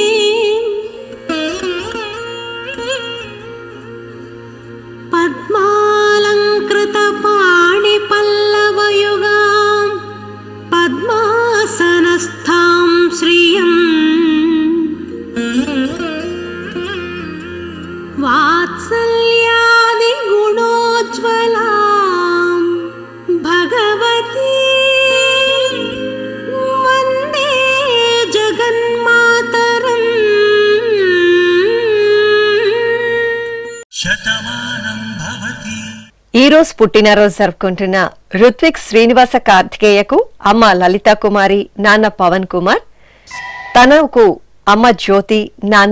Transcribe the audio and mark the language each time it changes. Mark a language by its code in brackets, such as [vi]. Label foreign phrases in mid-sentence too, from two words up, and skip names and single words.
[sa] पद्मालंकृत पाणि पल्लवयुगां पद्मासनस्थां श्रियं वात्सल्यादि गुणोज्ज्वला भगवती वंदे जगन्मातरम्. శతమానం భవతి. [te] ఈరోజు పుట్టినరోజు జరుపుకుంటున్న రుత్విక్ శ్రీనివాస కార్తికేయకు అమ్మ లలితా కుమారి, నాన్న పవన్ కుమార్, తనకు అమ్మ జ్యోతి, నాన్న